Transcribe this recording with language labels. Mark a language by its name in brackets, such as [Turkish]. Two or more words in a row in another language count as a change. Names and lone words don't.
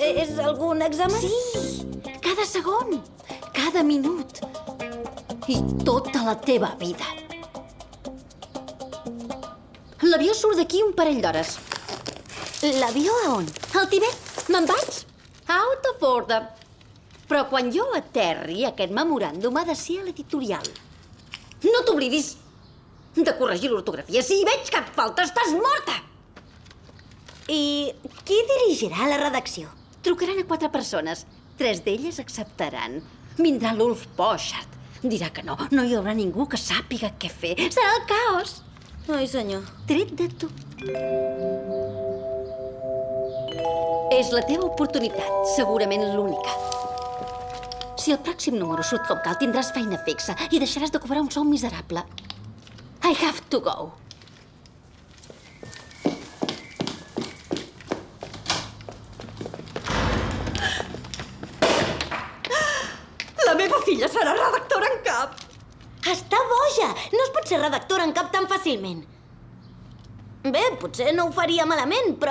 [Catalan] És algun examen? Sí, cada segon, cada minut i tota la teva vida. L'avió surt d'aquí un parell d'hores. L'avió a on? Al Tibet. Me'n vaig. [English] Out of order. [Catalan] Però quan jo aterri, aquest memoràndum ha de ser a l'editorial. No t'oblidis de corregir l'ortografia. Si hi veig cap falta, estàs morta! I qui dirigirà la redacció? Trucaran a 4 persones. 3 d'elles acceptaran. Vindrà l'Ulf Pochard. Dirà que no hi haurà ningú que sàpiga què fer. Serà el caos. Ai, senyor. Tret de tu. És la teva oportunitat, segurament l'única. Si el pròxim número surt com cal, tindràs feina fixa i deixaràs de cobrar un sou miserable. [English] I have to go. [Catalan] La meva filla serà redactora en cap. Està boja! No es pot ser redactora en cap tan fàcilment. Bé, potser no ho faria malament, però...